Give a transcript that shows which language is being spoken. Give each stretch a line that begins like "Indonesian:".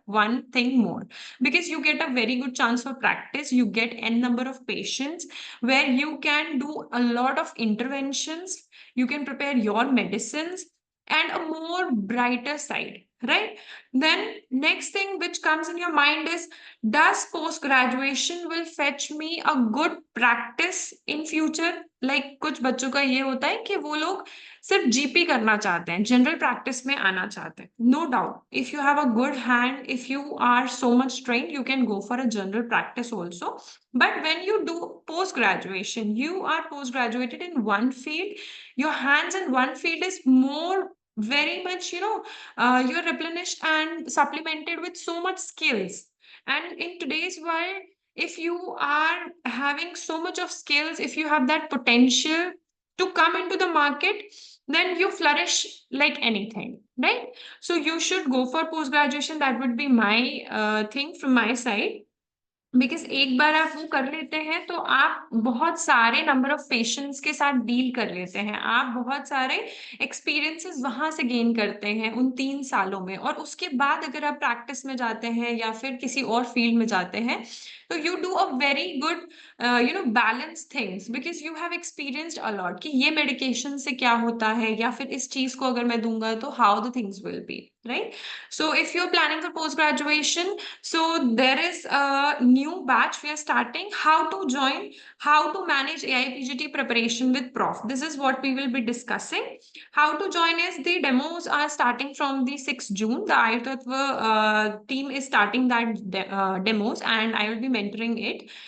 English: One thing more, because you get a very good chance for practice, you get n number of patients where you can do a lot of interventions, you can prepare your medicines, and a more brighter side, right? Then next thing which comes in your mind is, does post graduation will fetch me a good practice in future?
Hindi: Like कुछ बच्चों का ये होता है कि वो लोग सिर्फ जीपी करना चाहते हैं, जनरल प्रैक्टिस में आना चाहते हैं।
English: No doubt, if you have a good hand, if you are so much trained, you can go for a general practice also. But when you do post graduation, you are post graduated in one field, your hands in one field is more, very much, you're replenished and supplemented with so much skills. And in today's world, if you are having so much of skills, if you have that potential to come into the market, then you flourish like anything, right? So you should go for post graduation. That would be my thing from my side.
Hindi: Because एक बार आप वो कर लेते हैं तो आप बहुत सारे नंबर ऑफ पेशेंट्स के साथ डील कर लेते हैं, आप बहुत सारे एक्सपीरियंसेस वहां से गेन करते हैं उन 3 सालों में, और उसके बाद अगर आप प्रैक्टिस में जाते हैं या फिर किसी और फील्ड में जाते हैं तो
English: you do a very good balance things, because you have experienced a lot
Hindi: कि ये मेडिकेशन से क्या होता है, या फिर इस चीज को अगर मैं दूंगा तो
English: how the things will be,
Hindi: right?
English: So if you are planning for post graduation, so there is a new batch we are starting. How to join, how to manage AIPGT preparation with Prof. This is what we will be discussing. How to join is the demos are starting from the 6th June. The Ayurtatva team is starting that demos, and I will be mentoring it.